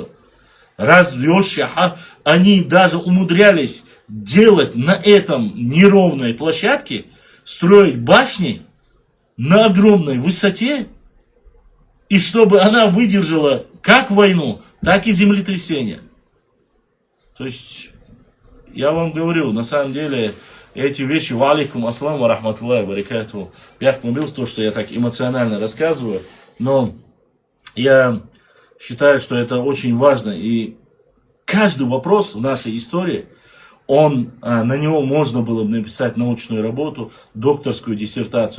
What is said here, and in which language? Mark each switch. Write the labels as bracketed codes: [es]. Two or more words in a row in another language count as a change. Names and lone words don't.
[ru] Разлёшья, они даже умудрялись делать на этом неровной площадке, строить башни на огромной высоте, и чтобы она выдержала как войну, так и землетрясение. То есть, я вам говорю, на самом деле, эти вещи, [ar] وعليكم السلام ورحمة الله وبركاته, [ru] я мобил то, что я так эмоционально рассказываю, но я считаю, что это очень важно, и каждый вопрос в нашей истории, на него можно было бы написать научную работу, докторскую диссертацию.